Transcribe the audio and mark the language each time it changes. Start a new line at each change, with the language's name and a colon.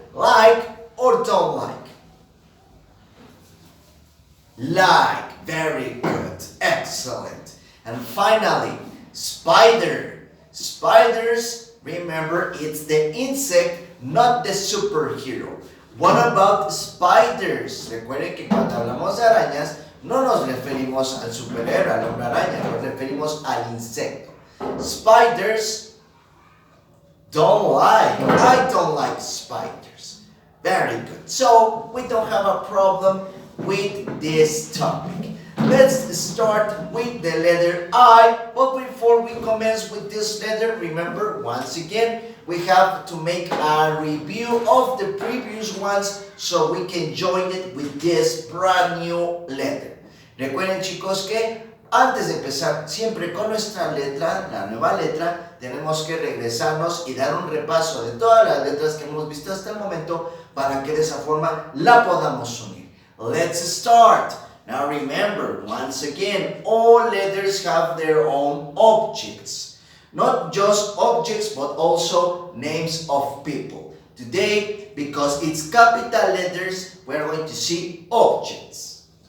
English: Like or don't like? Like. Very good. Excellent. And finally, spider. Spiders, remember, it's the insect, not the superhero. What about spiders?
Spanish: Recuerden que cuando hablamos de arañas, no nos referimos al superhéroe, al hombre araña, nos referimos al insecto.
English: Spiders, don't like. I don't like spiders. Very good. So, we don't have a problem with this topic. Let's start with the letter I, but before we commence with this letter, remember, once again, we have to make a review of the previous ones so we can join it with this brand new letter.
Spanish: Recuerden, chicos, que antes de empezar siempre con nuestra letra, la nueva letra, tenemos que regresarnos y dar un repaso de todas las letras que hemos visto hasta el momento para que de esa forma la podamos unir.
English: Let's start. Now remember, once again, all letters have their own objects. Not just objects, but also names of people. Today, because it's capital letters, we're going to see objects.